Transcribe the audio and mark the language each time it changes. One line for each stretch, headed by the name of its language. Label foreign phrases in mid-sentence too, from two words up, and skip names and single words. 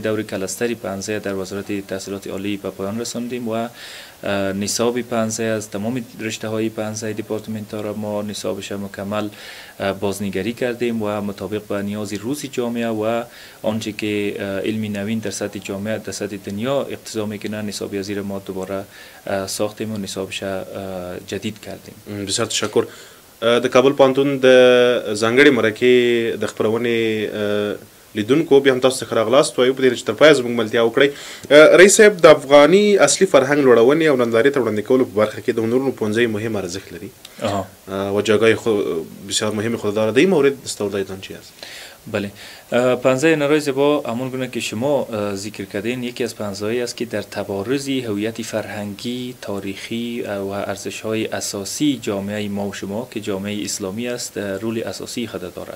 Persian: دور کلستری پوهنځی در وزارت تحصیلات عالی به پایان رساندیم و نصاب پوهنځی از تمام رشته های پوهنځی دیپارتمنت ها را ما نصابش مکمل بازنگری کردیم و مطابق به نیاز روز جامعه و آنچه که علمی نوین در سطح جامعه در سطح دنیا اقتضا میکنه نصاب یازی ما دوباره ساختیم و نصابش جدید کردیم. بسیار تشکر.
Pashto: د کابل پوهنتون د ځانګړې مرکې د خپرونې لیدونکو بیا هم تاسو څخه راغلاست وایو په دې چې تر پایه زموږ ملتیا وکړئ. رئیس صاحب د افغاني اصلي فرهنګ لوړونې او نندارې ته وړاندې کولو په برخه کې د هنرونو پوهنځی مهم ارزښت لري
Persian: و جایگاه بسیار مهمی خود دارد. در این مورد دستاوردهایتان چی است؟ بله، پوهنځی هنرهای زیبا همان گونه که شما ذکر کردین یکی از پوهنځی‌هایی است که در تبارز هویت فرهنگی، تاریخی و ارزش‌های اساسی جامعه ما و شما که جامعه اسلامی است رول اساسی خود دارد.